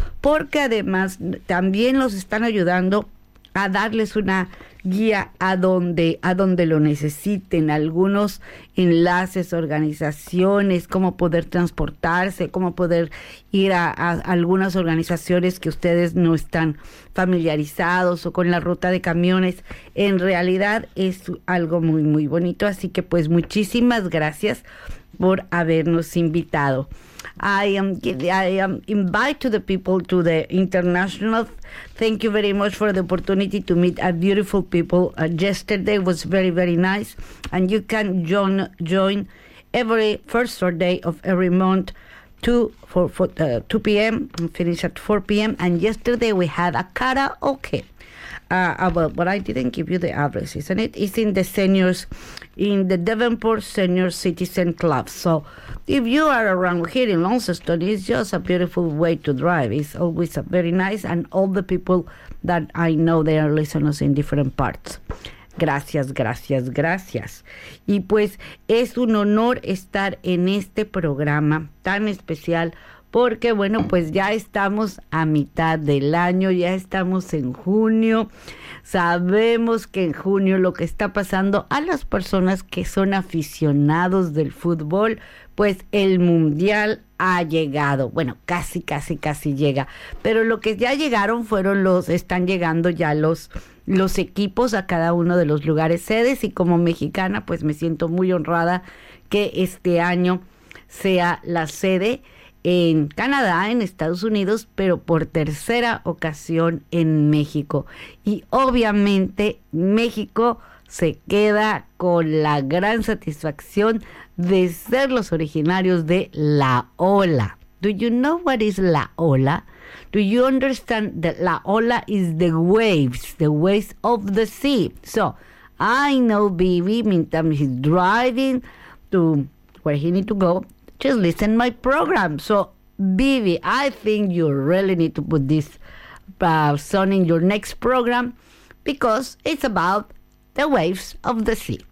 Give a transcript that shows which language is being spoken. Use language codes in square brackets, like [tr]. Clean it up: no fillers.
[es] Porque además también los están ayudando a darles una guía a donde lo necesiten, algunos enlaces, organizaciones, cómo poder transportarse, cómo poder ir a algunas organizaciones que ustedes no están familiarizados o con la ruta de camiones. En realidad es algo muy, muy bonito. Así que pues muchísimas gracias por habernos invitado. [en] I am invite to the people to the international. Thank you very much for the opportunity to meet a beautiful people. Yesterday was very, very nice. And you can join every first Saturday of every month, 2 p.m. and finish at 4 p.m. And yesterday we had a karaoke. But I didn't give you the address, isn't it? It's in the seniors, in the Devonport Senior Citizen Club. So if you are around here in Launceston, it's just a beautiful way to drive. It's always a very nice, and all the people that I know, they are listeners in different parts. [es] Gracias, gracias, gracias. Y pues es un honor estar en este programa tan especial porque, bueno, pues ya estamos a mitad del año, ya estamos en junio. Sabemos que en junio lo que está pasando a las personas que son aficionados del fútbol, pues el Mundial ha llegado. Bueno, casi, casi, casi llega. Pero lo que ya llegaron fueron los, están llegando ya los equipos a cada uno de los lugares sedes, y como mexicana pues me siento muy honrada que este año sea la sede en Canadá, en Estados Unidos, pero por tercera ocasión en México. Y obviamente México se queda con la gran satisfacción de ser los originarios de La Ola. [en] Do you know what is La Ola? Do you understand that La Ola is the waves of the sea? So, I know Bibi, meantime he's driving to where he need to go. Just listen my program. So, Bibi, I think you really need to put this song in your next program because it's about the waves of the sea.